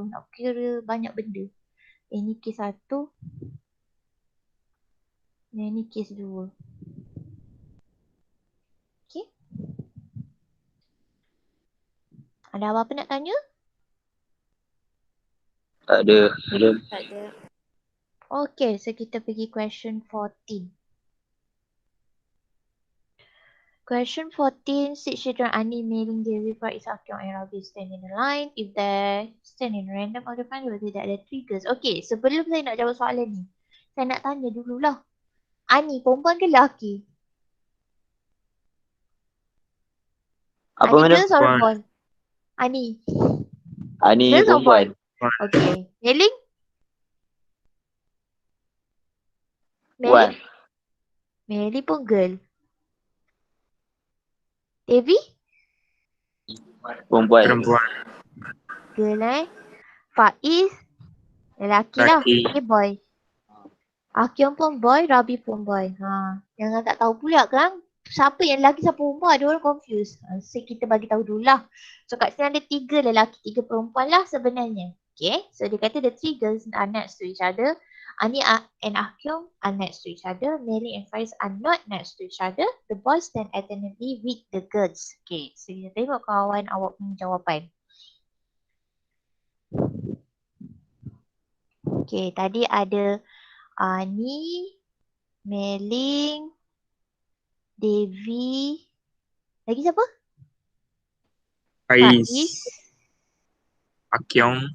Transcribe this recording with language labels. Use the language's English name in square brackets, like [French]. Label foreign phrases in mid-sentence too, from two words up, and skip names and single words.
[Malay] Nak kira banyak benda. Ini kes 1. Dan ini kes 2. Okay. Ada apa-apa nak tanya? Tak ada. Ada. Tak ada. Okay, so kita pergi question 14. [English] Question 14, 6 children are naming their report is Akyong and Rabi stand in a line. If they stand in random order find whether there are triggers. [Malay] Okay, sebelum saya nak jawab soalan ni, saya nak tanya dululah. Ani, perempuan ke lelaki? Apa Ani mana? [English] girls or boy? Ani. Ani Girls or boy? [Malay] perempuan. Okay. Meling? Puan. Meli pun girl. Devi? Perempuan. [English] Girl Faiz? [Malay] Lelaki lah. Okay, boy. Akyong pun boy, Rabi pun boy. Jangan tak tahu pula kan. Siapa yang lelaki, siapa perempuan, ada orang confused. So kita bagi tahu dulu lah. So kat sini ada 3 lelaki, 3 perempuan lah sebenarnya. Okay, so dia kata [English] the 3 girls are next to each other. Ani and Ah Kyung are next to each other. Mei and Faiz are not next to each other. The boys stand alternately with the girls. [Malay] Okay, so kita tengok kawan awak punya jawapan. Okay, tadi ada Ani, Meling, Devi. Lagi siapa? Faiz, Akyong,